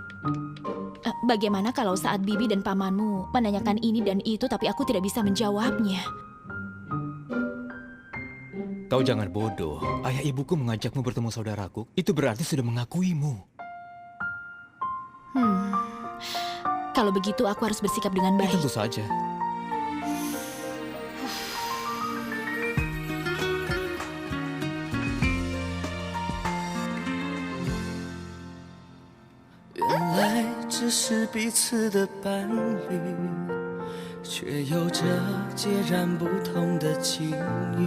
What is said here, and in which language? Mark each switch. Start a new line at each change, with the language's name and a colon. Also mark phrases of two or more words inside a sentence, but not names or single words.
Indonesian: Bagaimana kalau saat bibi dan pamanmu menanyakan ini dan itu tapi aku tidak bisa menjawabnya? Kau jangan bodoh. Ayah ibuku mengajakmu bertemu saudaraku. Itu berarti sudah mengakuimu. Kalau begitu aku harus bersikap dengan Ya, baik. tentu saja.
Chinese: 只是彼此的伴侣，却有着截然不同的境遇。